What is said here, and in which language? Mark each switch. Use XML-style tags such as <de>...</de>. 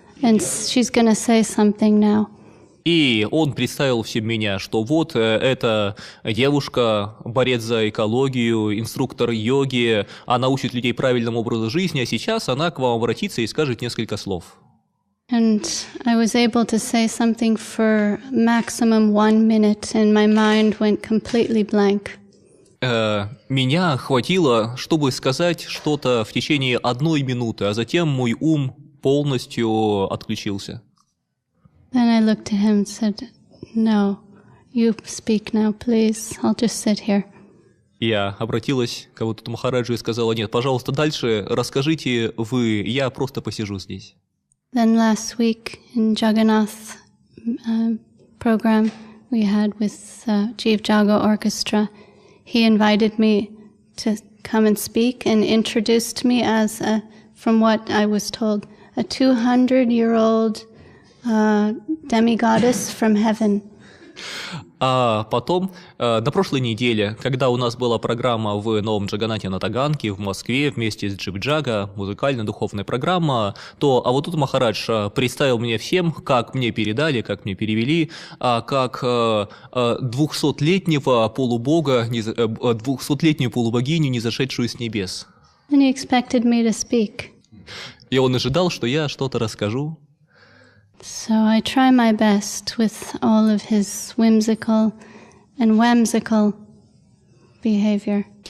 <en>And she's going to say something now.</en> <ru>И он представил всем меня, что вот эта девушка, борец за экологию, инструктор йоги, она учит людей правильному образу жизни, а сейчас она к вам обратится и скажет несколько слов.</ru> <en>And I was able to say something for maximum 1 minute, and my mind went completely blank.</en> <ru>Меня хватило, чтобы сказать что-то в течение 1 минуты, а затем мой ум полностью отключился.</ru> <en>Then I looked at him and said, "No, you speak now, please. I'll just sit here."</en> <ru>Я обратилась к Авадхутому Махараджу и сказала: нет, пожалуйста, дальше расскажите вы, я просто посижу здесь.</ru> <en>Then last week in Jagannath program we had with Jeev Jaga Orchestra, he invited me to come and speak and introduced me as, from what I was told, a 200-year-old demigoddess from heaven.</en> <ru>А потом, на прошлой неделе, когда у нас была программа в Новом Джаганнате на Таганке в Москве вместе с Джиv Джага, музыкально-духовная программа, то Авадхутом Махарадж представил меня всем, как мне передали, как мне перевели, как 200-летнего полубога, 200-летнюю полубогиню, низошедшую с небес.</ru> <en>And he expected me to speak.</en> <ru>И он ожидал, что я что-то расскажу.</ru> <en>So I try my best with all of his whimsical and whimsical behavior.</en>